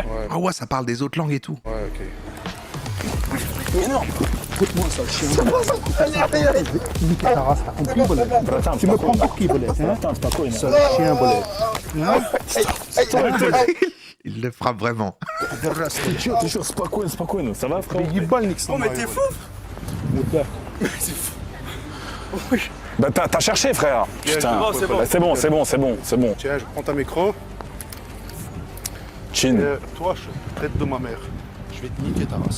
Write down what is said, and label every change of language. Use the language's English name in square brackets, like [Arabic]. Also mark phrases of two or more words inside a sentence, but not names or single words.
[French] Ah ouais, ça parle des autres langues et tout. Ouais, ok. Tu me prends pour qui, bolette? Chien, bolette. Il le frappe vraiment. [Russian] Ты что, спокойно. [French] Ça va, frère? Ебальник Oh, mais t'es fou! Bah t'as cherché, frère. Putain. c'est bon. Bah, c'est bon. Tiens, je prends ta micro. Chin, Toi, je traite de ma mère. Je vais te niquer ta race.